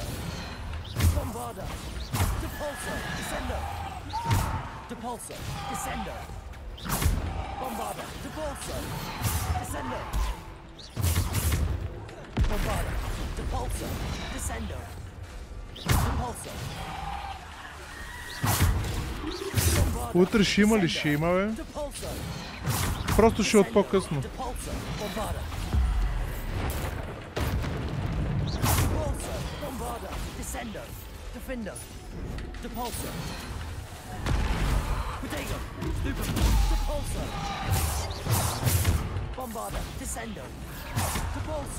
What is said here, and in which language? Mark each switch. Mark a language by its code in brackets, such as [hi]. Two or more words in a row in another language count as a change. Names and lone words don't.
[la] Bombarda. Depulso. Descendo. Depulso. Descendo. Bombarda. Depulso. Descendo. Bombarda. Depulso. Descendo. Depulso. [bg] Утре ще има ли? Ще има, бе. Просто ще от по-късно. [la] Depulso. Bombarda. Bombarda. Descendo. Defendo. Depulso. Protego. Stupid. Depulso. Bombarda. Descendo. Depulso.